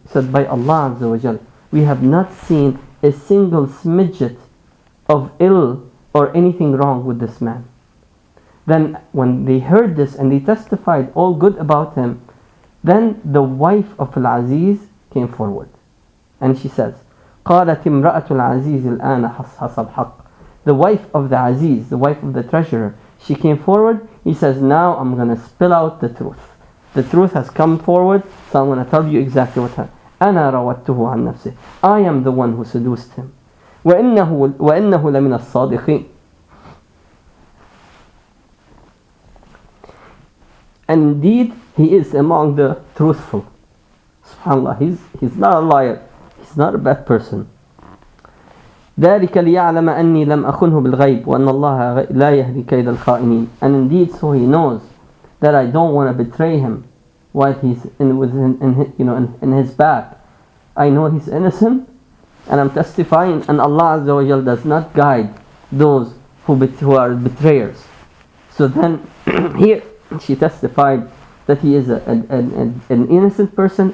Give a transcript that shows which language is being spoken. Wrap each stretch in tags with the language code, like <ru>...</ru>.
<en>Said, by Allah Azza wa Jal, we have not seen a single smidget of ill or anything wrong with this man. Then when they heard this and they testified all good about him, then the wife of Al-Aziz came forward. And she says,</en> <ar>قَالَتِ امْرَأَةُ الْعَزِيزِ الْآنَ حَصْحَصَ الْحَقِّ.</ar> <en>The wife of the Aziz, the wife of the treasurer, she came forward. He says, now I'm going to spill out the truth. The truth has come forward, so I'm going to tell you exactly what happened.</en> <ar>أَنَا رَوَدْتُهُ عَنْ نَفْسِهِ.</ar> <en>I am the one who seduced him.</en> <ar>وَإِنَّهُ لَمِنَ الصَّادِقِينَ.</ar> <en>And indeed, he is among the truthful. SubhanAllah, he's not a liar. He's not a bad person.</en> <ar>ذلك ليعلم أني لم أخنه بالغيب وأن الله لا يهدي كيد الخائنين.</ar> <en>And indeed, so he knows that I don't want to betray him while he's in his back. I know he's innocent, and I'm testifying, and Allah Azza wa Jal does not guide those who are betrayers. So then here she testified that he is an innocent person.</en>